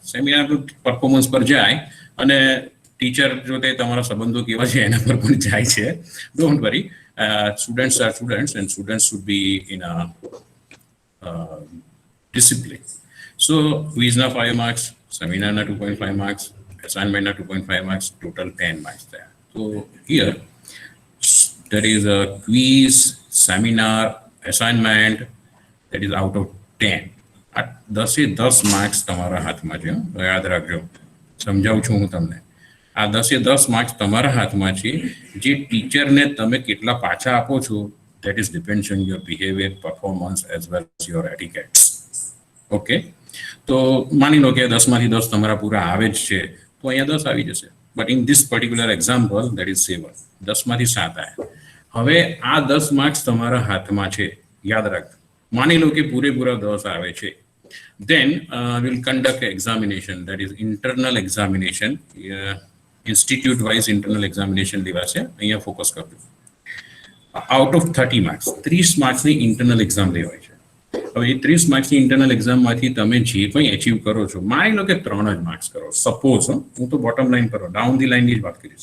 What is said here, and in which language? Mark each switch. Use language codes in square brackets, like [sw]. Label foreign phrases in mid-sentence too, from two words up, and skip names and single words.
[gu] સેમિનારનું પરફોર્મન્સ પર જાય અને ટીચર જો તે તમારા સંબંધો કેવા છે એના પર પણ જાય છે. [en] Don't worry, students are students and students should be in a discipline. [gu] સો ક્વિઝના 5 માર્ક્સ, સેમિનારના 2.5 માર્ક્સ, એસાઇનમેન્ટના 2.5 માર્ક્સ, ટોટલ 10 માર્ક્સ થયા. [en] તો હિયર there is a quiz, seminar, assignment that is out of 10. [gu] આ 10 માર્ક્સ તમારા હાથમાં છે. યાદ રાખજો, સમજાવું છું હું તમને. આ 10 માર્ક્સ તમારા હાથમાં છે. જે ટીચરને તમે કેટલા પાછા આપો છો [en] that is depends on your behavior, performance as well as your etiquettes. [gu] ઓકે, તો માની લો કે 10માંથી 10 તમારા પૂરા આવે જ છે તો અહીંયા 10 આવી જશે. [en] But in this particular example that is 7. [gu] 10માંથી 7 આવ્યા. હવે આ 10 માર્ક્સ તમારા હાથમાં છે, યાદ રાખજો. માની લો કે પૂરેપૂરા 10 આવે છે, [en] then we'll conduct an examination, that is internal examination. institute wise internal examination લેવાશે. [gu] અહીંયા ફોકસ કરજો. [en] out of 30 marks [gu] 30 માર્ક્સની ઇન્ટરનલ એક્ઝામ લેવાય છે. હવે એ 30 માર્ક્સની ઇન્ટરનલ એક્ઝામમાંથી તમે જે કંઈ અચીવ કરો છો, માની લો કે 3 જ માર્ક્સ કરો, સપોઝ, હું તો [en] bottom line [gu] પર [en] down the [gu] લાઈનની જ વાત કરીશ.